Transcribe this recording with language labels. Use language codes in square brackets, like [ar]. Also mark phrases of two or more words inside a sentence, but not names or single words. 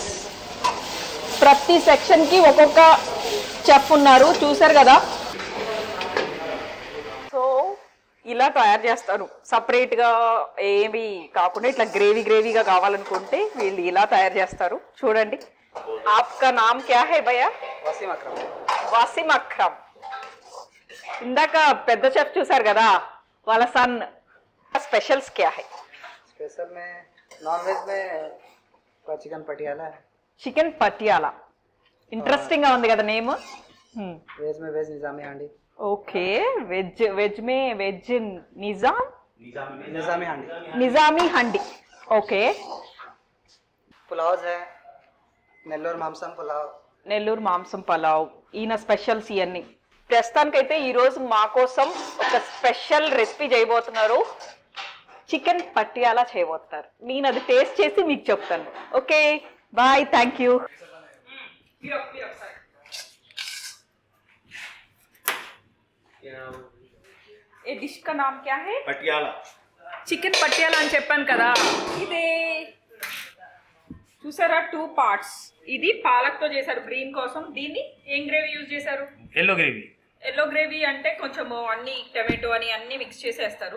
[te] ప్రతి సెక్షన్కి ఒక్కొక్క చెఫ్ ఉన్నారు, చూసారు కదా. సో ఇలా తయారు చేస్తారు. సపరేట్గా ఏమి కాకుండా ఇట్లా గ్రేవీగా కావాలనుకుంటే వీళ్ళు ఇలా తయారు చేస్తారు. చూడండి. [hi] आपका नाम क्या है भैया? వసీం అక్రమ్. [te] ఇందాక పెద్ద చెఫ్ చూసారు కదా, వాళ్ళ సన్. [hi] स्पेशल्स क्या है? स्पेशल में नॉन वेज में चिकन पटियाला है. [te] చికెన్ పటియాలా. ఇంట్రెస్టింగ్ గా ఉంది కదా నేమ్. [hi] वेज में वेज निजामी हांडी. ओके, वेज में वेज निजामी हांडी. [te] నిజామీ హండి. ఓకే. [hi] पुलाव है, नेल्लोर मांसम पुलाव. [te] నెల్లూరు మాంసం పలావ్, ఈయన స్పెషల్స్ ఇవన్నీ. ప్రస్తుతానికైతే ఈరోజు మా కోసం ఒక [en] special recipe [te] చేయబోతున్నారు, చికెన్ పటియాలా చేయబోతున్నారు. నేను అది టేస్ట్ చేసి మీకు చెప్తాను. [en] okay bhai, thank you. [hi] ए डिश का नाम क्या है? పటియాలా. [te] చికెన్ పటియాలా అని చెప్పాను కదా, ఇదే చూసారా 2 parts. ఇది పాలక్ తో చేశారు గ్రీన్ కోసం. దీన్ని ఏం గ్రేవీ యూజ్ చేశారు? [en] yellow gravy. yellow gravy [te] అంటే కొంచెం అన్ని టమాటో అని అన్ని మిక్స్ చేసేస్తారు.